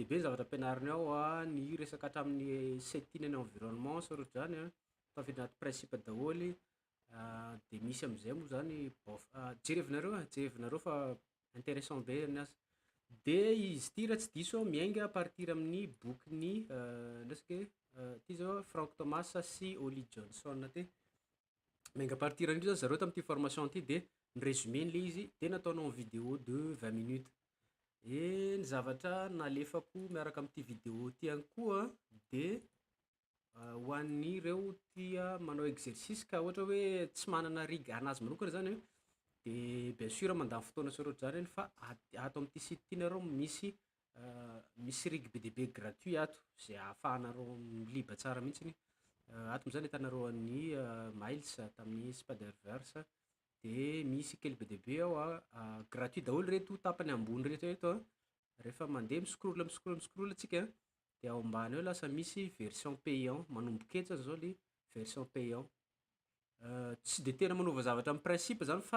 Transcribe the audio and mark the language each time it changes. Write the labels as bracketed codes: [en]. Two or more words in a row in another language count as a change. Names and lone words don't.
[mg] be ny zavatra ampianariny ao ny resaka hatramin'ny settina ny environnement sy ohatrohatr'izany tafiditra anaty principe daholo de misy amizay moa zany jerevinareo fa intéressant be ny asa de izy ty raha tsy diso miainga [fr] à partir [mg] amin'ny boky resaka ty zao Frank Thomas sy Holly Johnson ty miainga [fr] à partir [mg] an'io zany zareo tamin'ity formation ty de ny résumé le izy de nataonao [fr] en vidéo de 20 minutes [mg] e ny zavatra nalefako miaraka amin'ity vidéo ty ihany koa de ho an'ireo tia manao exercice ka ohatra hoe tsy manana Rigg anazy manokana zany de [fr] bien sûr [mg] mandany fotoana sy ohatrohatr'izany fa ato amin'ity site ty nareo misy Rigg be de be gratuit ato zay ahafahanareo miliba tsara mihitsiny ato zany hitanareo an'ny miles tamin'ny spider-verse de misy kely be de be ao gratuit daholo reto tapany ambony rehetra reto rehefa mandeha miscroll atsika de ao ambany eo lasa misy [fr] version payant [mg] manomboketsa zao le [fr] version payant [mg] tsy de tena manova zavatra amin'ny principe zany fa